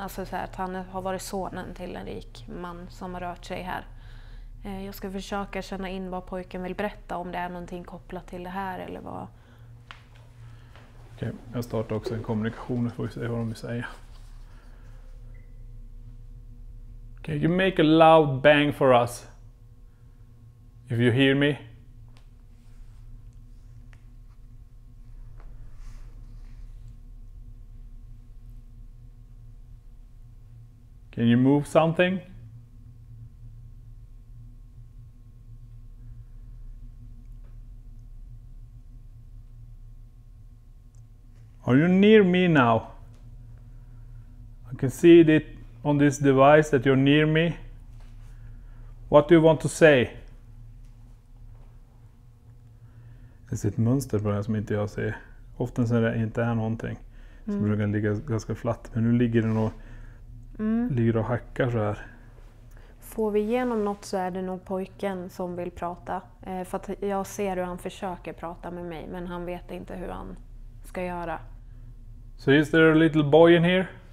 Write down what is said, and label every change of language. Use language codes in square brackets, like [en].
[sv] Alltså så här, att han har varit sonen till en rik man som har rört sig här. Jag ska försöka känna in vad pojken vill berätta. Om det är någonting kopplat till det här eller vad. Okej, jag startar också en kommunikation så får vi se vad de vill säga. [en] Can you make a loud bang for us? If you hear me. Can you move something? Are you near me now? I can see it on this device that you're near me. What do you want to say? [sv] Det ser ett mönster på det här som inte jag ser. Ofta när det inte är någonting så brukar den ligga ganska flatt. Men nu ligger den och, ligger och hackar så här. Får vi igenom något så är det nog pojken som vill prata. För att jag ser hur han försöker prata med mig men han vet inte hur han ska göra. [en] So is there a little boy in here?